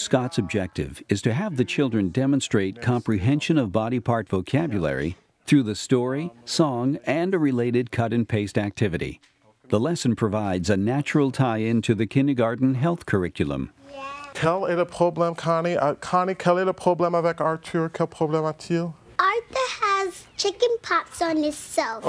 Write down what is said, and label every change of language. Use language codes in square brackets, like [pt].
[en] Scott's objective is to have the children demonstrate comprehension of body part vocabulary through the story, song, and a related cut-and-paste activity. The lesson provides a natural tie-in to the kindergarten health curriculum. [fr] Quel est le problème, Connie? Connie, quel est le problème avec Arthur? Quel problème a-t-il? [en] Arthur has chicken pox on his self.